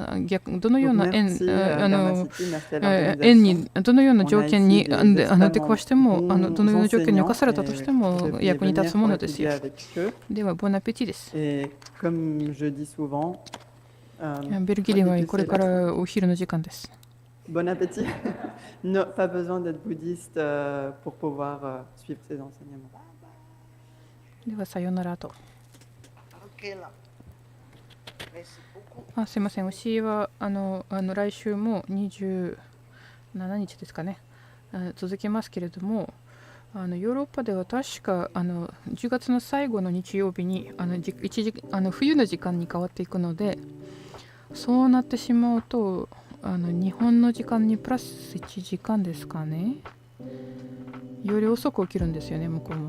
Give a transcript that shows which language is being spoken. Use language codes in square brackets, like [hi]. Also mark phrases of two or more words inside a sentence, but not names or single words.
[ja] どのような縁に、どのような条件に出くわしても、どのような条件に侵されたとしても役に立つものですよ。では、ボンアペティです。ベルギーではこれからお昼の時間です。 [fr] Bon appétit. Non, pas besoin d'être bouddhiste pour pouvoir suivre ces enseignements. [ja] では、さようならと。すいません、教えは来週も27日ですかね、続けますけれども、ヨーロッパでは確か10月の最後の日曜日に冬の時間に変わっていくので、そうなってしまうと日本の時間にプラス1時間ですかね、より遅く起きるんですよね、向こうも。